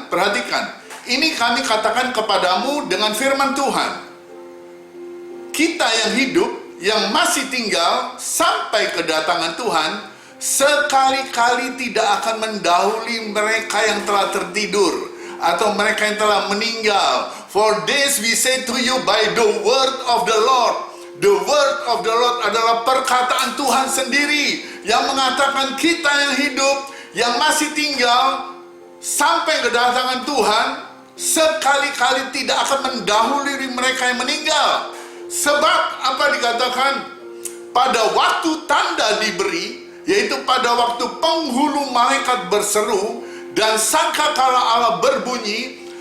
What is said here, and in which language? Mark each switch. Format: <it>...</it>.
<id>Perhatikan, ini kami katakan kepadamu dengan firman Tuhan. Kita yang hidup, yang masih tinggal sampai kedatangan Tuhan, sekali-kali tidak akan mendahului mereka yang telah tertidur atau mereka yang telah meninggal.</id> <en>For this we say to you by the word of the Lord. The word of the Lord</en> <id>adalah perkataan Tuhan sendiri yang mengatakan kita yang hidup, yang masih tinggal sampai kedatangan Tuhan, sekali-kali tidak akan mendahului mereka yang meninggal. Sebab apa dikatakan? Pada waktu tanda diberi, yaitu pada waktu penghulu malaikat berseru dan sangkakala Allah berbunyi,</id>